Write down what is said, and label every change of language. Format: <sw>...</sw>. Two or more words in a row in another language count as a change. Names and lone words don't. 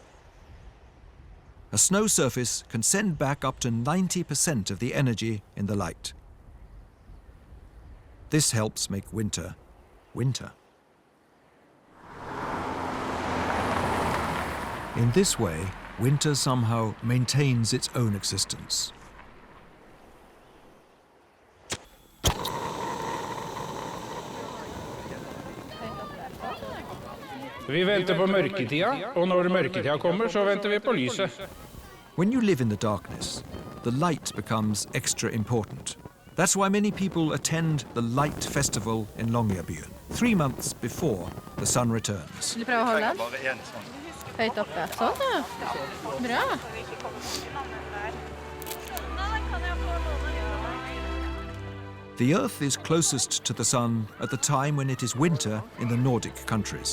<en>A snow surface can send back up to 90% of the energy in the light. This helps make winter, winter. In this way, winter somehow maintains its own existence.</en> <no>Vi venter på mørketida, og når mørketida kommer, så venter vi på lyset.</no> <en>When you live in the darkness, the light becomes extra important. That's why many people attend the Light Festival in Longyearbyen, 3 months before the sun returns.</en> <no>Vil du prøve å holde den? Høyt oppe. Sånn, ja. Bra.</no> <en>The Earth is closest to the sun at the time when it is winter in the Nordic countries.</en>